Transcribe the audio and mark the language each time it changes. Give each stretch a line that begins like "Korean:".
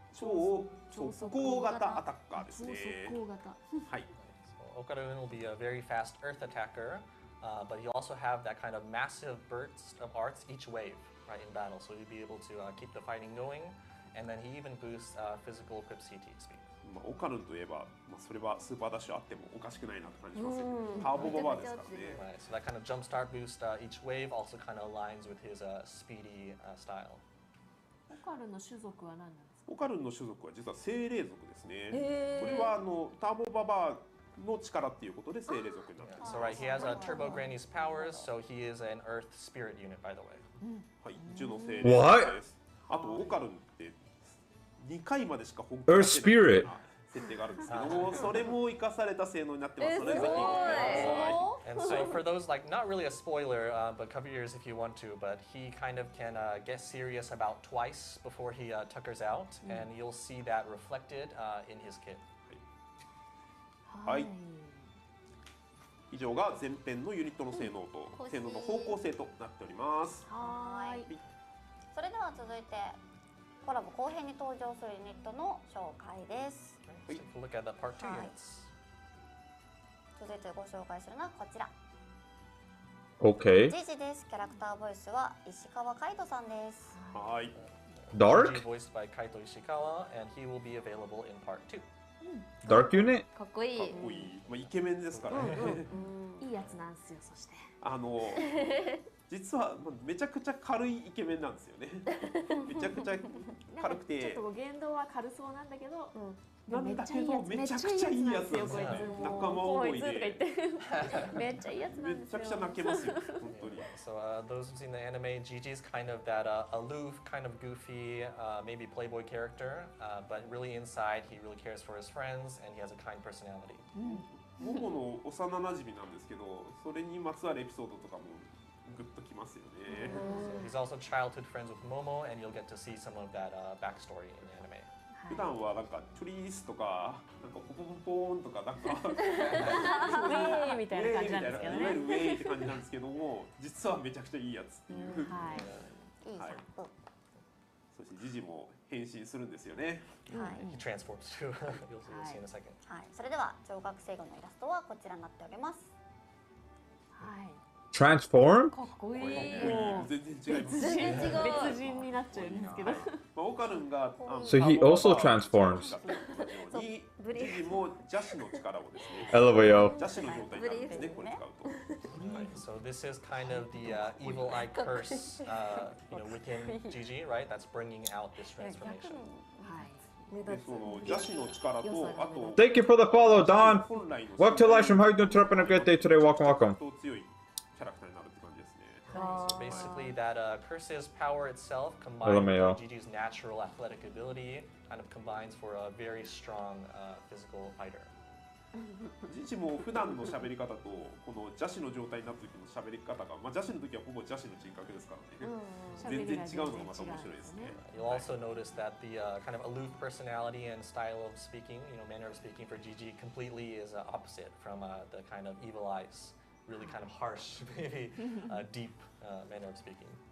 Japanese: 超速攻型アタッカーですね。はい。
English: So Okarun will be a very fast earth attacker, but he'll also have that kind of massive burst of arts each wave, right, in battle. So he'll be able to keep the fighting going, and then he even boosts physical equip CT speed.
Japanese: オカルンといえば、それはスーパーダッシュあってもおかしくないなって感じしますよね。ターボババアですからね。 Right. So that kind of jump start boost each wave also kind of aligns with his speedy style. オカルンの種族は何なんですオカルンの種族は実は精霊族ですね。へーこれはターボババアの力っていうことで精霊族になっています。
English: So right, he has Turbo Granny's powers, so he is an Earth spirit unit, by the way.
Japanese: はい、樹の精霊族です。あとオカルンって2回までしか本気
English: Earth
Japanese: 出せないよう
English: spirit
Japanese: な設定があるんですけども、それも生かされた性能になってます。それぜひご覧ください。
English: And so for those, like, not really a spoiler, but cover your ears if you want to, but he kind of can get serious about twice before he tuckers out, and you'll see that reflected in his kid.
Japanese: はい。以上が前編のユニットの性能と性能の方向性となっております。はい。それでは続いてコラボ後編に登場するユニットの紹介です。
English: Let's take a look at the part 2
Japanese: はい。
English: units.
Japanese: 続いてご紹介するのはこちら。
English: Okay.
Japanese: ジジです。キャラクターボイスは石川海人さんです。はい。
English: Dark? Gigi voiced by Kaito Ishikawa, and he will be available in part 2. Dark unit?
Japanese: かっこいい。かっこいい。まあイケメンですからね。いいやつなんですよ。そして実はめちゃくちゃ軽いイケメンなんですよね。めちゃくちゃ軽くて。ちょっと言動は軽そうなんだけど、なんだけどめちゃくちゃいいやつなんですよ。仲間思いで。めっちゃいいやつなんですよ。めちゃくちゃ泣けますよ。本当に。
English: So those who've seen the anime, Gigi's kind of that aloof, kind of goofy, maybe playboy character, but really inside he really cares for his friends and he has a kind personality.
Japanese: モモの幼馴染なんですけど、それにまつわるエピソードとかもグッときますよね。
English: So he's also childhood friends with Momo, and you'll get to see some of that backstory in the anime.
Japanese: 普段はなんかチョリースとかなんかポポポポーンとかなんかウェーイみたいな感じなんですけどね。いわゆるウェーイって感じなんですけども、実はめちゃくちゃいいやつっていう。はい。いいはい。そしてジジも変身するんですよね。はい。
English: He transforms too. You'll see in a second.
Japanese: はい。それでは小学生後のイラストはこちらになっております。はい。
English: Transform?
Japanese: かっこいい。全然違います。全然違う。別人になっちゃうんですけど。オカルンが
English: So he also transforms.
Japanese: ジジも邪視の力をですね。 LVO. 邪視の状態になるんですね。これ使うと。
English: Right, so this is kind of the evil eye curse, within Gigi, right? That's bringing out this transformation.
Japanese: でその邪視の力とあと
English: Thank you for the follow, Don. Welcome to live stream. How you doing? Trip and a great day today. Welcome, welcome.
Japanese: 強いキャラクターになるって感じですね。
English: So basically, that curse's power itself combined with Gigi's natural athletic ability kind of combines for a very strong physical fighter.
Japanese: ジジも普段の喋り方とこの邪視の状態になった時の喋り方が、まあ邪視の時はほぼ邪視の人格ですからね。全然違うのがまた面白いですね。
English: You'll also notice that the kind of aloof personality and style of speaking, manner of speaking for Gigi completely is opposite from the kind of evil eyes, really kind of harsh, maybe deep manner of speaking.